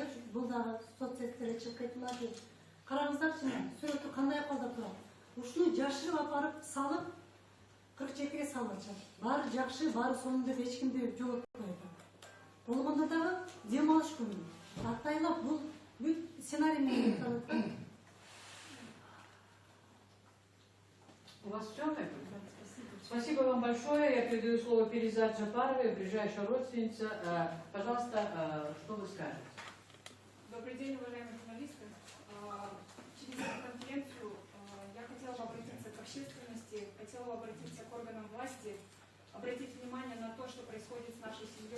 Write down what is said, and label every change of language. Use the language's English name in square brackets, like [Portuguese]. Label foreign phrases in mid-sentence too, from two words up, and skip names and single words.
[Kyrgyz] Бул дагы соцсеттерге чыгып кетти. Караңыздарчы, сүрөтү кандай акыбалда турат. Ушуну жашырып апарып салып 42-ге салып атышат. Баары жакшы, баары сонун деп эч кимди жолотпойт. Болгондо дагы дем алыш күнү. Атайлап бул бүт сценарий менен өтүп. [Russian] У вас все? Спасибо вам большое. Я передаю слово Перизат Джапаровой, ближайшая родственница. Пожалуйста, что вы скажете? Добрый день, уважаемые журналисты. Через эту конференцию я хотела бы обратиться к общественности, хотела бы обратиться к органам власти, обратить внимание на то, что происходит с нашей семьей.